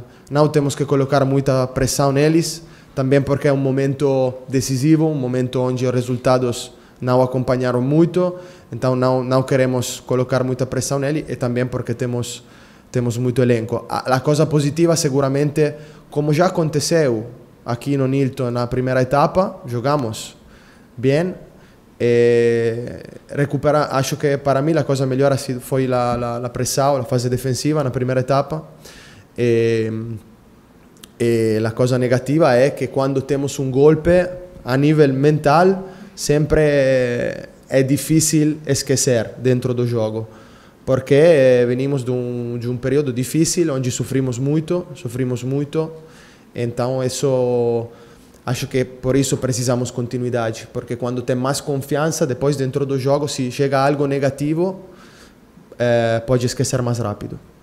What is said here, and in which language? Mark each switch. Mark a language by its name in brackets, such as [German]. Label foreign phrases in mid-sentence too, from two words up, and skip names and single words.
[Portuguese] Não temos que colocar muita pressão neles, também porque é um momento decisivo, um momento onde os resultados não acompanharam muito, então não queremos colocar muita pressão nele, e também porque temos muito elenco. A coisa positiva, seguramente, como já aconteceu aqui no Nilton na primeira etapa, jogamos bem, E acho [Italian] che per me la cosa migliore [Portuguese] foi la pressão, la fase defensiva na primeira etapa. [Italian] E la cosa negativa è che [Portuguese] quando temos un golpe a nível mental sempre é difícil esquecer dentro do jogo, porque venimos de um período difícil onde sofrimos muito, então isso acho que por isso precisamos continuidade, porque quando tem mais confiança depois dentro do jogo, se chega algo negativo, pode esquecer mais rápido.